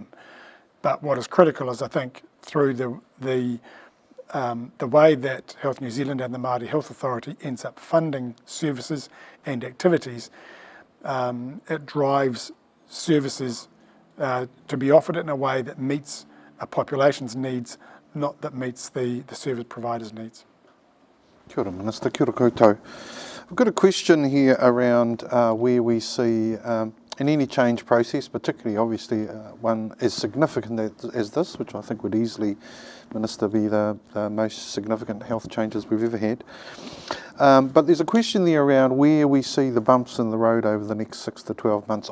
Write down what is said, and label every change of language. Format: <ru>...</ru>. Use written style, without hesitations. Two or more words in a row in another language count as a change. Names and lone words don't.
<en>But what is critical is, I think, through the way that Health New Zealand and the Māori Health Authority ends up funding services and activities, it drives services to be offered in a way that meets a population's needs, not that meets the service provider's needs.</en> <mi>Kia ora, Minister. Kia ora koutou.</mi> <en>I've got a question here around where we see in any change process, particularly obviously one as significant as this, which I think would easily, Minister, be the most significant health changes we've ever had. But there's a question there around where we see the bumps in the road over the next 6 to 12 months.</en>